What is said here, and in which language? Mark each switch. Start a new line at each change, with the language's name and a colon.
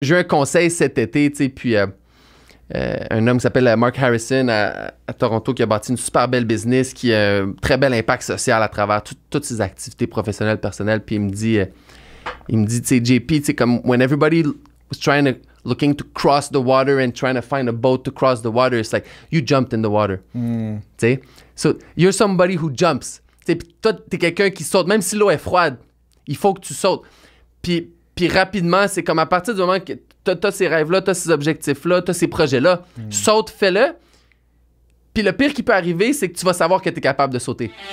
French: j'ai eu un conseil cet été, tu sais, puis un homme qui s'appelle Mark Harrison à Toronto qui a bâti une super belle business qui a un très bel impact social à travers toutes ses activités professionnelles, personnelles. Puis il me dit, tu sais, JP, tu sais, comme
English: when everybody was looking to cross the water and trying to find a boat to cross the water, it's like you jumped in the water.
French: Tu sais,
English: so you're somebody who jumps.
French: Tu sais, puis toi, t'es quelqu'un qui saute, même si l'eau est froide, il faut que tu sautes. Puis rapidement, c'est comme à partir du moment que t'as ces rêves-là, t'as ces objectifs-là, t'as ces projets-là, saute, fais-le. Puis le pire qui peut arriver, c'est que tu vas savoir que t'es capable de sauter.